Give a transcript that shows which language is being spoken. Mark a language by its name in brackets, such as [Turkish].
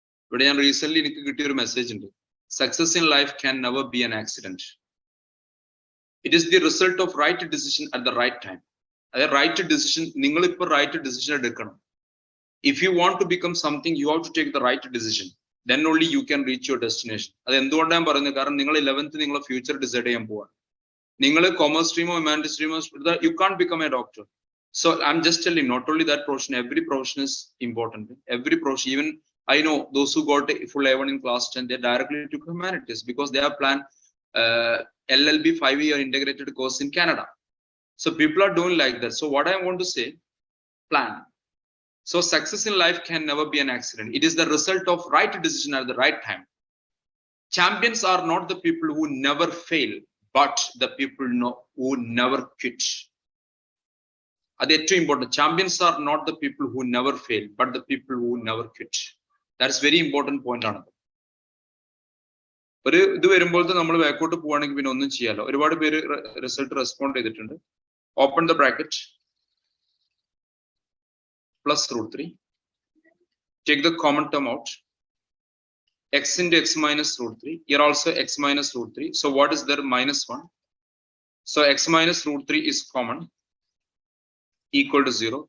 [Malayalam] ഇവിടെ ഞാൻ റീസെന്റ് എനിക്ക് കിട്ടിയ ഒരു മെസ്സേജ് ഉണ്ട്, [English] Success in life can never be an accident, it is the result of right decision at the right time. [Malayalam] അതായത് റൈറ്റ് ഡിസിഷൻ, നിങ്ങൾ ഇപ്പോൾ റൈറ്റ് ഡിസിഷൻ എടുക്കണം. [English] If you want to become something you have to take the right decision, then only you can reach your destination. [Malayalam] അത് എന്തുകൊണ്ടാണ് ഞാൻ പറയുന്നത്, കാരണം നിങ്ങൾ 11th നിങ്ങളെ ഫ്യൂച്ചർ ഡിസൈഡ് ചെയ്യാൻ പോവാണ്. നിങ്ങൾ commerce സ്ട്രീമോ humanities സ്ട്രീമോ, [English] you can't become a doctor. So I'm just telling, not only that profession, every profession is important. Every profession, even I know those who got a full A1 in class 10, they directly took humanities because they have planned LLB 5-year integrated course in Canada. So people are doing like that. So what I want to say, plan. So success in life can never be an accident. It is the result of right decision at the right time. Champions are not the people who never fail, but the people who never quit. That's too important. Champions are not the people who never fail, but the people who never quit. That's very important point ആണ്. [Malayalam] ഒരു ഇത് വരുമ്പോഴത്തെ നമ്മൾ ബാക്കോട്ട് പോവാണെങ്കിൽ പിന്നെ ഒന്നും ചെയ്യാലോ. ഒരുപാട് പേര് റിസൾട്ട് റെസ്പോണ്ട് ചെയ്തിട്ടുണ്ട്. [English] Open the bracket, plus root 3, take the common term out, x into x minus root 3, here also x minus root 3, so what is there? Minus 1. So x minus root 3 is common, equal to 0.